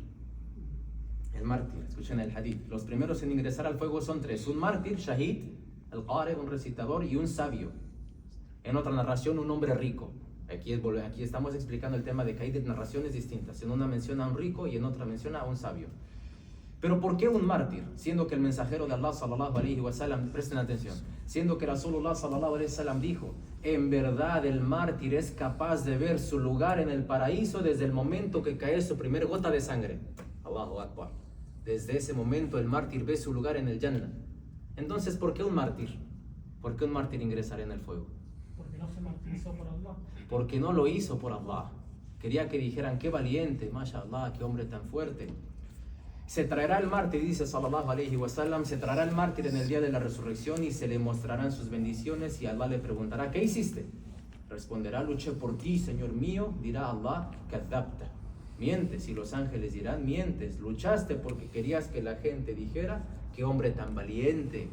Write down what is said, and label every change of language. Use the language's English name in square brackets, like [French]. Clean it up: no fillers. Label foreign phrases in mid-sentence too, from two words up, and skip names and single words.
[Spanish] El mártir, escuchen el hadith. Los primeros en ingresar al fuego son 3. Un mártir, shahid, el qari, un recitador, y un sabio. En otra narración, un hombre rico. Aquí estamos explicando el tema de que hay narraciones distintas. En una menciona a un rico y en otra menciona a un sabio. Pero ¿por qué un mártir? Siendo que el mensajero de Allah [Arabic] صلى الله عليه وسلم, [Spanish] presten atención, siendo que [Arabic] رسول الله صلى الله عليه وسلم [Spanish] dijo: en verdad el mártir es capaz de ver su lugar en el paraíso desde el momento que cae su primer gota de sangre. [Arabic] الله أكبر. [Spanish] Desde ese momento el mártir ve su lugar en el Jannah. Entonces, ¿por qué un mártir? ¿Por qué un mártir ingresará en el fuego? Porque no se martirizó por Allah. Porque no lo hizo por Allah. Quería que dijeran: qué valiente, mashallah, qué hombre tan fuerte. Se traerá el mártir, dice [Arabic] صلى الله عليه وسلم, [Spanish] se traerá el mártir en el día de la resurrección y se le mostrarán sus bendiciones, y Allah le preguntará: ¿qué hiciste? Responderá: luché por ti, Señor mío. Dirá Allah: kadhabta, mientes. Y los ángeles dirán: mientes, luchaste porque querías que la gente dijera qué hombre tan valiente.